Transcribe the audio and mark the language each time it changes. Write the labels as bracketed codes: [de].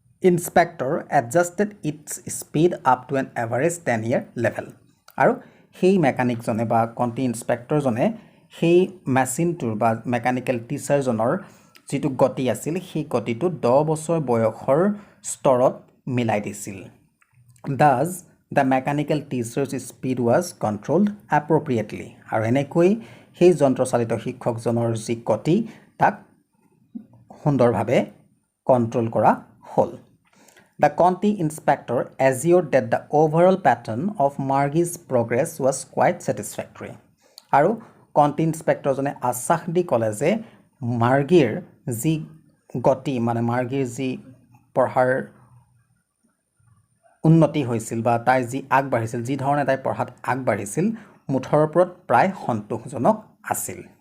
[en] inspector adjusted its speed up to an average 10-year level [as] আৰু সেই mechanic জনে বা কণ্টি ইন্সপেক্টৰ জনে সেই মেচিনটোৰ বা মেকানিক্যাল টিচাৰজনৰ যিটো গতি আছিল সেই গতিটো 10 বছৰ বয়সৰ স্তৰত মিলাই দিছিল [en] Thus, the mechanical teacher's speed was controlled appropriately. [as] আৰু এনেকৈ সেই যন্ত্ৰচালিত শিক্ষকজনৰ যি গতি তাক সুন্দৰভাৱে কন্ট্ৰোল কৰা হ'ল [en] The county inspector assured that the overall pattern of Margie's progress was quite satisfactory. [as] আৰু কণ্টি ইন্সপেক্টৰজনে আশ্বাস দি ক'লে যে মাৰ্গীৰ যি গতি মানে মাৰ্গীৰ যি পঢ়াৰ উন্নতি হৈছিল বা তাই যি আগবাঢ়িছিল যি ধৰণে তাই পঢ়াত আগবাঢ়িছিল মুঠৰ ওপৰত প্ৰায় সন্তোষজনক আছিল